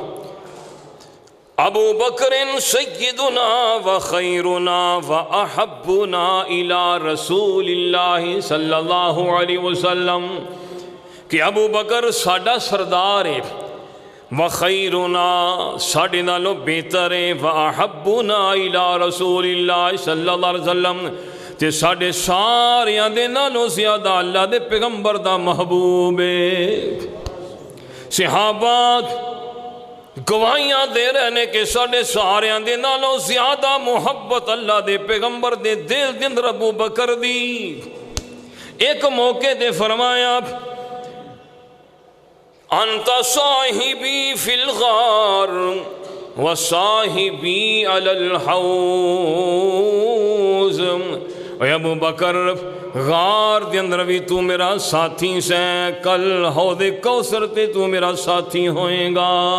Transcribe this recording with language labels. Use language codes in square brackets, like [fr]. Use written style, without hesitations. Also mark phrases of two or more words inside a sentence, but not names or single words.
[ar] ابو بکر سیدنا و خیرنا و احبنا الى رسول اللہ صلی اللہ علیہ وسلم، [pa] کہ ابو بکر ساڈا سردار ہے، وخیرنا ساڑھے نالوں بہتر ہے، [ar] وَأَحَبُّنَا إِلَىٰ رَسُولِ اللَّهِ صلی اللہ علیہ وسلم، [pa] تے ساڑھے ساریاں دے نالوں زیادہ اللہ دے پیغمبر دا محبوب ہے۔ صحابات گواہیاں دے رہنے کہ ساڑھے ساریاں دے نالوں زیادہ محبت اللہ دے پیغمبر دے دل دن ابو بکر دی۔ ایک موقع دے فرمایا [ar] انت صاحبی فی الغار و صاحبی علی الحوض، [pa] اے ابو بکر غار دے اندر بھی تو میرا ساتھی سے، کل حوض کوثر تے تو میرا ساتھی ہوئے گا۔